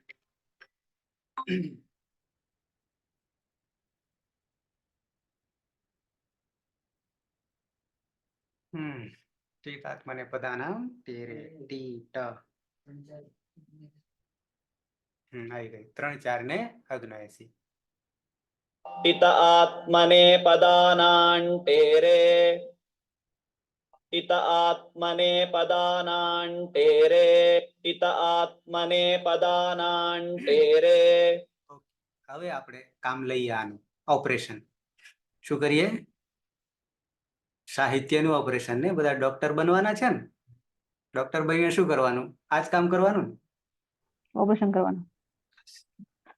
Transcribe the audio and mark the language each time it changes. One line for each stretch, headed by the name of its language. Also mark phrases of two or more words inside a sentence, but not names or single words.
Sanskrit: टीत आत्मनेपदानाम तेरे,
Gujarati: ટીટ આવી ગઈ. 3 4 ને અગ્નયસી.
Sanskrit: टित आत्मनेपदानान्तेरे, टित आत्मनेपदानान्तेरे, टित आत्मनेपदानान्तेरे.
Gujarati: હવે આપણે કામ લઈએ આનું ઓપરેશન. શું કરીએ? સાહિત્યનું ઓપરેશન ને. બધા ડોક્ટર બનવાના છે ને, ડોક્ટર બનીને શું કરવાનું? આ જ કામ કરવાનું, ઓપરેશન કરવાનું.